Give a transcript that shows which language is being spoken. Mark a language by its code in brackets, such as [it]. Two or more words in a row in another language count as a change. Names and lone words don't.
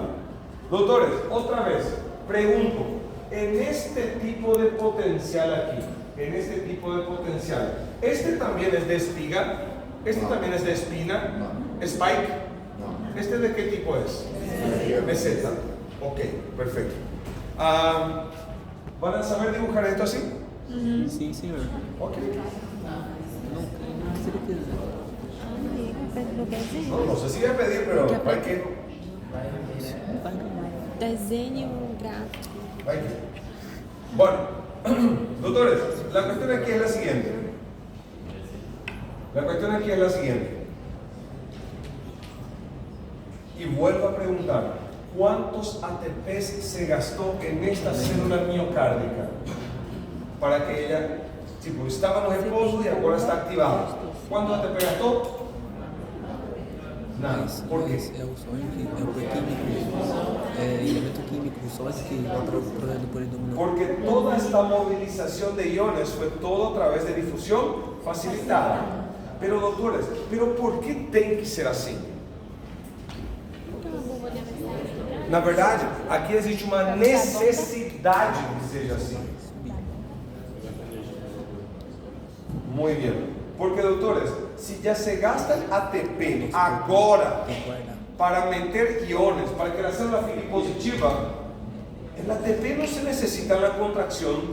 [es] Doctores, otra vez, pregunto, en este tipo de potencial aquí, ¿este también es de espiga? ¿Este también es de espina? ¿Spike? ¿Este de qué tipo es? Meseta. Ok, perfecto. ¿Van a saber dibujar esto así? [pt] Sim, senhor. Ok. Não, com certeza. [es] No sé si voy a pedir, pero hay que. [pt] Desenhe gráfico. [es] Hay que. Bueno, doctores, la cuestión aquí es la siguiente. Y vuelvo a preguntar, ¿cuántos ATPs se gastó en esta célula miocárdica? para que ella, tipo, estaba [pt] no repouso e agora está activado. Quando o ATP gastou? Nada. Por quê? É o sódio que é o químico, é elemento químico, o sódio que vai para o polidominal. [es] Porque toda esta movilización de iones fue todo a través de difusión facilitada. [pt] Pero doutores, pero por que tem que ser assim? Na verdade, aqui existe uma necessidade que seja assim. Muito bem. Porque, doutores, se já se gasta ATP agora para meter iones, para que a célula fique positiva, el ATP não se necessita na contracção.